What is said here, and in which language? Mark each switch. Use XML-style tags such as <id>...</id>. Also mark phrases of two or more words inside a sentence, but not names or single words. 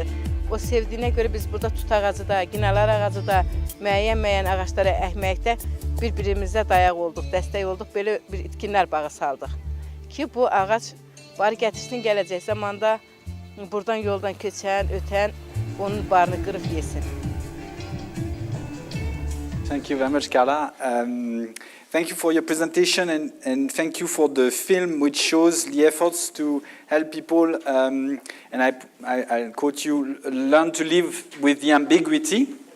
<az>O sevdiyinə görə biz burada tut ağacı da, ginələr ağacı da, müəyyən ağaclara əkməkdə bir-birimizə dayaq olduq, dəstək olduq, belə bir itkinlər bağı saldıq. Ki, bu ağac barı gətirsin gələcək zamanda buradan yoldan keçən, ötən onun barını qırıb yesin.</az> <en>Thank you very much, Carla. Thank you for your presentation and thank you for the film which shows the efforts to help people, and I quote you, learn to live with the ambiguity.</en>